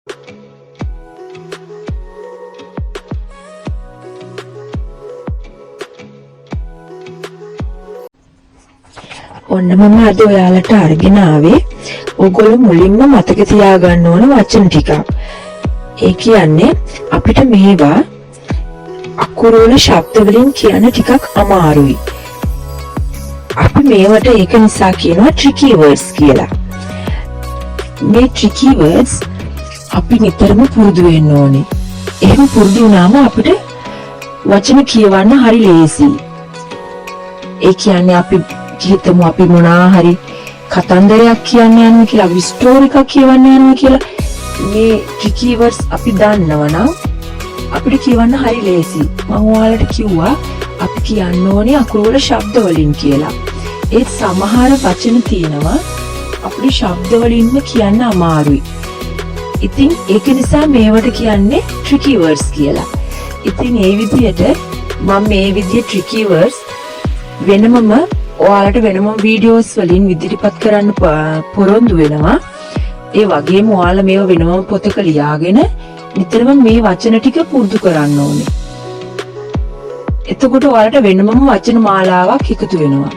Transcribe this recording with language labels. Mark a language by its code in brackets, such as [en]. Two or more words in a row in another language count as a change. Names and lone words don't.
[si] ඔන්න මම අද ඔයාලට අරගෙන ආවේ ඔයගොල්ලෝ මුලින්ම මතක තියාගන්න ඕන වචන ටිකක්. ඒ කියන්නේ අපිට මේවා අකුරු වල ශබ්ද වලින් කියන්න ටිකක් අමාරුයි. අපි මේවට ඒක නිසා කියනවා [en] tricky words [si] කියලා. මේ [en] tricky words [si] අපි නිතරම පුරුදු වෙන්න ඕනේ. එහෙම පුරුදු වුණාම අපිට වචන කියවන්න හරි ලේසියි. ඒ කියන්නේ අපි හිතමු අපි මොනවා හරි කතන්දරයක් කියන්න යනවා කියලා, අපි ස්ටෝරි එකක් කියවන්න යනවා කියලා, මේ tricky words අපි දන්නවනම් අපිට කියවන්න හරි ලේසියි. මම ඔයාලට කිව්වා අපි කියන්න ඕනේ අකුරු වල ශබ්ද වලින් කියලා. ඒ සමහර වචන තියෙනවා අපිට ශබ්ද වලින්ම කියන්න අමාරුයි. ඉතින් ඒක නිසා මේවට කියන්නේ [en] tricky words [si] කියලා. ඉතින් ඒ විදිහට මම මේ විදිහේ [en] tricky words [si] වෙනමම ඔයාලට වෙනම වීඩියෝස් වලින් ඉදිරිපත් කරන්න පොරොන්දු වෙනවා. ඒ වගේම ඔයාලා මේව වෙනම පොතක ලියාගෙන නිතරම මේ වචන ටික පුරුදු කරන්න ඕනේ. එතකොට ඔයාලට වෙනමම වචන මාලාවක් එකතු වෙනවා.